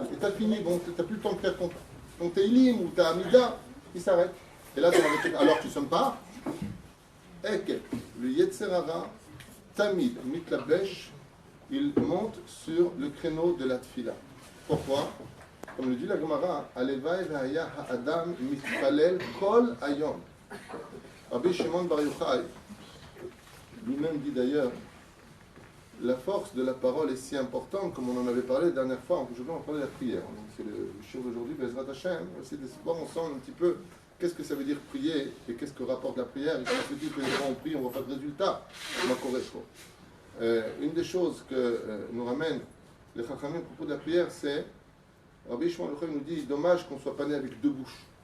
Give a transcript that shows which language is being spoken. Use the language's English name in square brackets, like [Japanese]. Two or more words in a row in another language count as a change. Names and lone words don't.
[French] Et tu as fini, bon, tu n'as plus le temps de faire ton Teilim ou ta Amida, il s'arrête. Et là, alors tu ne sonnes pas. [Hebrew] Et le יצר הרע, תמיד, מתלבש, [French] il monte sur le créneau de la Tfila. Pourquoi? Comme le dit la Gemara, [Hebrew] הלוואי והיה האדם מתפלל כל היום. [French] Rabbi Shimon Bar Yochai lui-même dit d'ailleurs, la force de la parole est si importante, comme on en avait parlé la dernière fois. Aujourd'hui, on parlait de la prière. Donc, c'est le shiur d'aujourd'hui, [Hebrew] בעזרת השם. [French] On va essayer de voir ensemble un petit peu qu'est-ce que ça veut dire prier et qu'est-ce que rapporte la prière? Et quand on se dit que les gens ont prié, on ne voit pas de résultat. Une des choses que nous ramènent les Chachamim à propos de la prière, c'est Rabbi Shimon Yochai nous dit dommage qu'on ne soit pas né avec deux bouches.